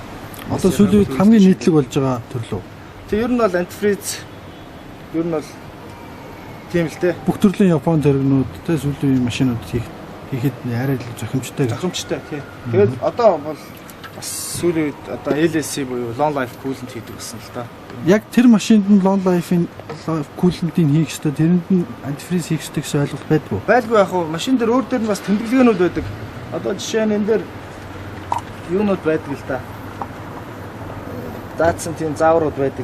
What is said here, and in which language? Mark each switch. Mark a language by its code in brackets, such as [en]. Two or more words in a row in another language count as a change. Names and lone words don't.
[mn] Одоо сүүлийн үед хамгийн нийтлэг болж байгаа төрлөө. Тэг ер нь бол антифриз ер нь бол тийм л дээ. Бүх төрлийн Япон зэрэгнүүд те сүүлийн машинууд хийхэд арай л зохимжтой. Зохимжтой тий. Тэгээд одоо бол бас сүүлийн үед одоо LLC буюу [en] long life coolant [mn] хийдэг гэсэн л да. Яг тэр машинд нь [en] long life- [mn] ийн coolant-ийг хийх ёстой, тэрэнд нь антифриз хийх ёстой гэсэн ойлголт байдгүй. Байлгүй яг хуу машин дээр өөр дээр нь бас тэмдэглэгээнүүд байдаг. Одоо жишээ нь энэ дээр юунууд байдаг л да. Заасан тийм зааврууд байдаг.